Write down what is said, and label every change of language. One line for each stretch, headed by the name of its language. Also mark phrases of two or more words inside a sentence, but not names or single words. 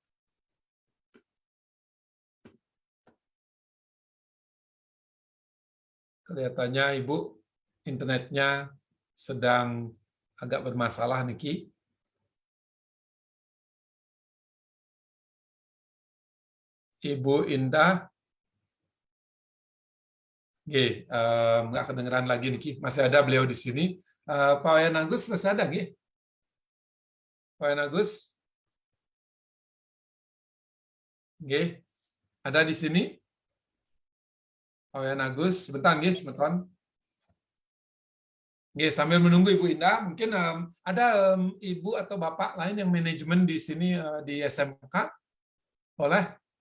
Indonesian: Kelihatannya Ibu internetnya sedang agak bermasalah, Niki. Ibu Indah, nggak kedengeran lagi Niki. Masih ada beliau di sini. Pak Wayan Agus masih ada, nggih? Pak Wayan Agus, ada di sini? Pak Wayan Agus, sebentar, sebentar. Sambil menunggu Ibu Indah, mungkin ada Ibu atau Bapak lain yang manajemen di sini di SMK, boleh?